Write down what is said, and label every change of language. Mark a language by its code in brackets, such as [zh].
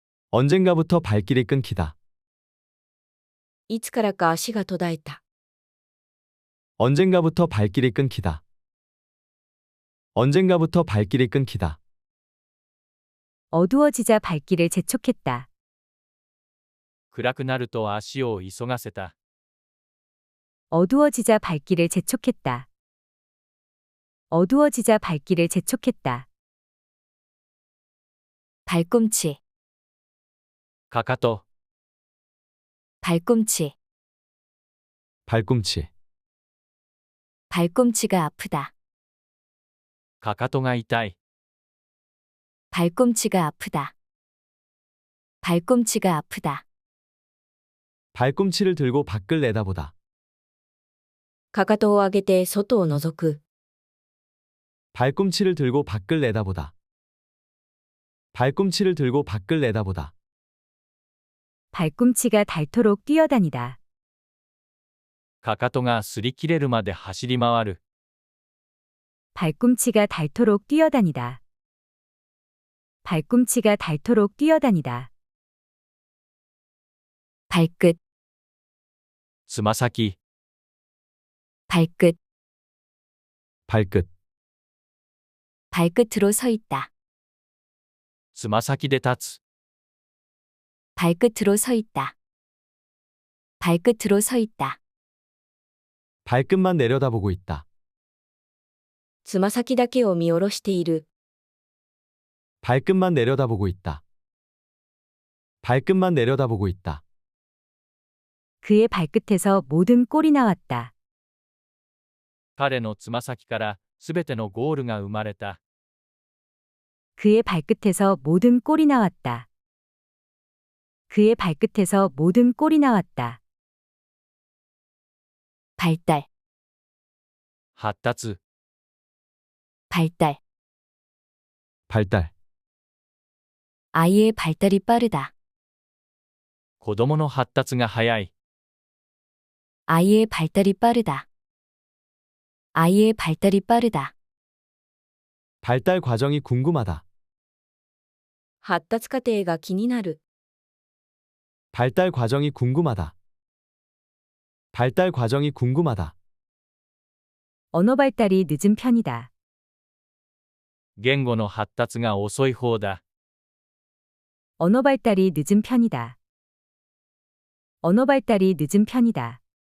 [ko] 언젠가부터 발길이 끊기다. [ja] いつからか足が途絶えた。 [ko] 언젠가부터 발길이 끊기다. 언젠가부터 발길이 끊기다. 어두워지자 발길을 재촉했다. [ja] 暗くなると足を急がせた。 [ko] 어두워지자 발길을 재촉했다. 어두워지자 발길을 재촉했다. 발꿈치, [ja] かかと、 [ko] 발꿈치, 발꿈치, 발꿈치가 아프다. [ja] かかとが痛い。 [ko] 발꿈치가 아프다. 발꿈치가 아프다. 발꿈치를 들고 밖을 내다보다. [ja] かかとを上げて外を覗く。 [ko] 발꿈치를 들고 밖을 내다보다. 발꿈치를 들고 밖을 내다보다. 발꿈치가 닳도록 뛰어다니다. [ja] かかとが擦り切れるまで走り回る。 [ko] 발꿈치가 닳도록 뛰어다니다. 발꿈치가 닳도록 뛰어다니다. 발끝, [ja] つま先、 [ko] 발끝, 발끝, 발끝으로 서 있다. [ja] つま先で立つ、 [ko] 발끝으로 서 있다. 발끝으로 서 있다. 발끝만 내려다보고 있다. [ja] つま先だけを見下ろしている。 [ko] 발끝만 내려다보고 있다. 발끝만 내려다보고 있다. 그의 발끝에서 모든 꼴이 나왔다. [ja] 彼のつま先からすべてのゴールが生まれた。 [ko] 그의 발끝에서 모든 꼴이 나왔다. 그의 발끝에서 모든 꼴이 나왔다. 발달, [ja] 発達、 [ko] 발달. 발달, 아이의 발달이 빠르다. [ja] 子供の発達が早い。 [ko] 아이의 발달이 빠르다. 아이의 발달이 빠르다. 발달 과정이 궁금하다. [ja] 発達過程が気になる。 [ko] 발달 과정이 궁금하다. 발달 과정이 궁금하다. 언어 발달이 늦은 편이다. [ja] 言語の発達が遅い方だ。 [ko] 언어 발달이 늦은 편이다. 언어 발달이 늦은 편이다.